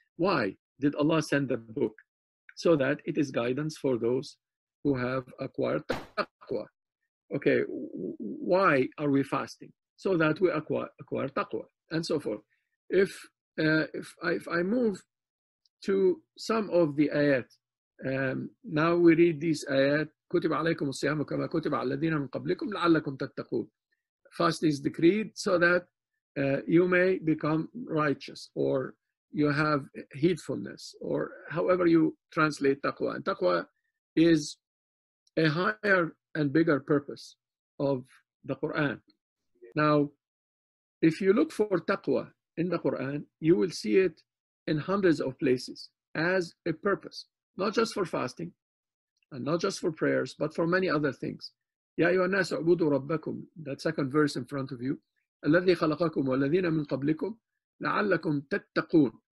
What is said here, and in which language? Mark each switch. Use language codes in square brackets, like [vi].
[en] Why did Allah send the book? So that it is guidance for those who have acquired taqwa. Okay, why are we fasting? So that we acquire taqwa, and so forth. If I move to some of the ayat, now we read these ayat. [ar] كتب عليكم الصيام كما كتب على الذين من قبلكم لعلكم تتقون. [en] Fast is decreed so that you may become righteous, or you have heedfulness, or however you translate taqwa. And taqwa is a higher and bigger purpose of the Quran. Now, if you look for taqwa in the Quran, you will see it in hundreds of places as a purpose, not just for fasting and not just for prayers, but for many other things. [ar] يا أيها الناس اعبدوا ربكم, [en] that second verse in front of you, [ar] الذي خلقكم والذين من قبلكم لعلكم تتقون.